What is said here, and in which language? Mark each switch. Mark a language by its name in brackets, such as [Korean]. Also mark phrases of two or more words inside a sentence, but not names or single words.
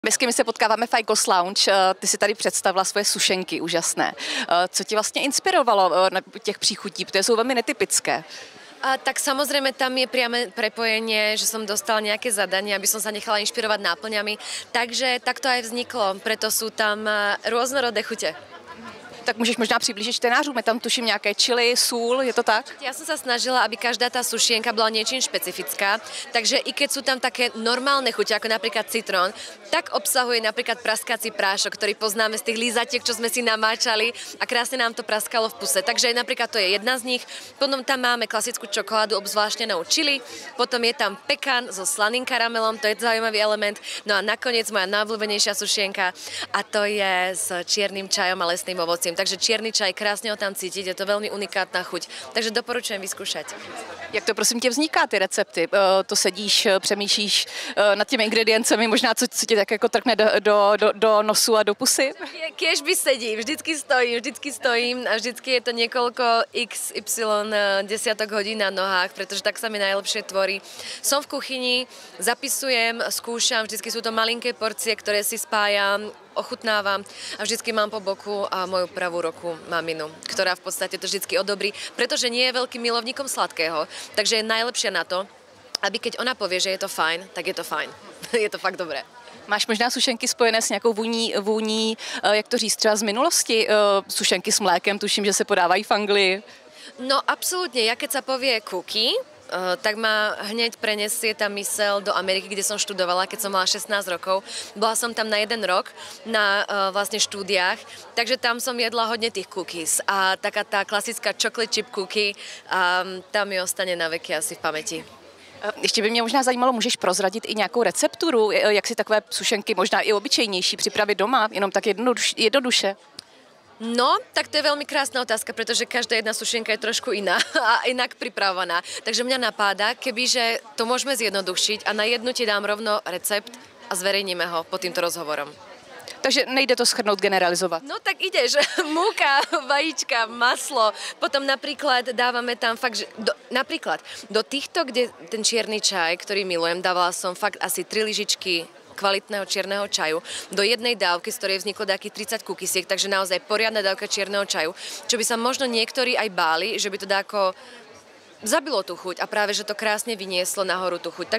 [Czech] Dnesky my se potkáváme v Icos Lounge, ty si tady představila svoje sušenky úžasné. Co ti vlastně inspirovalo na těch příchutí, protože jsou velmi netypické? [Slovak] Tak samozrejme tam je priame prepojenie, že som dostala nejaké zadanie, aby som sa nechala inšpirovať náplňami. Takže tak to aj vzniklo, preto sú tam rôznorodé chute. [Czech] Tak můžeš možná přiblížit čtenářům, je tam tuším nějaké chili, sůl, je to tak? [Slovak] Ja som sa snažila, aby každá tá sušienka bola niečím špecifická, takže i keď sú tam také normálne chute, ako napríklad citrón, tak obsahuje napríklad praskací prášok, ktorý poznáme z tých lízatiek, čo sme si namáčali a krásne nám to praskalo v puse. Takže napríklad to je jedna z nich. Potom tam máme klasickú čokoládu obzvláštnenou chili, potom je tam pekan so slaným karamelom, to je zaujímavý element. No a nakoniec moja najobľúbenejšia sušienka a to je s čiernym čajom a lesným ovocím. Takže čierny čaj, krásne ho tam cítiť, je to veľmi unikátna chuť. Takže doporučujem vyskúšať. [Czech] Jak to prosím tě vzniká, ty recepty? To sedíš, přemýšlíš nad těmi ingrediencemi, možná co ti tak jako trkne do nosu a do pusy? [Slovak] Kiež by sedím, vždycky stojím a vždycky je to niekoľko XY desiatok hodín na nohách, pretože tak sa mi najlepšie tvorí. Som v kuchyni, zapisujem, skúšam, vždycky sú to malinké porcie, ktoré si spájam, ochutnávam a vždycky mám po boku a moju pravú ruku maminu, ktorá v podstate to vždycky odobrí, pretože nie je veľkým milovníkom sladkého, takže je najlepšia na to, aby keď ona povie, že je to fajn, tak je to fajn. Je to fakt dobré. [Czech] Máš možná sušenky spojené s nějakou vůní, jak to říct, třeba z minulosti, sušenky s mlékem, tuším, že se podávají v Anglii. [Slovak] No absolútne, ja keď sa povie cookie, tak ma hneď prenesie tá myseľ do Ameriky, kde som študovala, keď som mala 16 rokov. Bola som tam na 1 rok na vlastne štúdiách, takže tam som jedla hodne tých cookies a taká tá klasická [English] chocolate chip cookie, [Slovak] tam mi ostane na veky asi v pamäti. [Czech] Ještě by mě možná zajímalo, můžeš prozradit i nějakou recepturu, jak si takové sušenky, možná i obyčejnější, připravit doma, jenom tak jednoduše? [Slovak] No, tak to je veľmi krásna otázka, pretože každá jedna sušenka je trošku iná a inak pripravovaná. Takže mňa napáda, kebyže to môžeme zjednodušiť a na jednu ti dám rovno recept a zverejníme ho pod týmto rozhovorom. [Czech] Takže nejde to shrnout, generalizovat. [Slovak] No tak ideš, múka, vajíčka, maslo, potom napríklad dávame tam fakt, že napríklad do týchto, kde ten čierny čaj, ktorý milujem, dávala som fakt asi 3 lyžičky kvalitného čierneho čaju do jednej dávky, z ktorej vzniklo takých 30 kukisiek, takže naozaj poriadna dávka čierneho čaju, čo by sa možno niektorí aj báli, že by to dáko zabilo tú chuť a práve, že to krásne vynieslo nahoru tú chuť.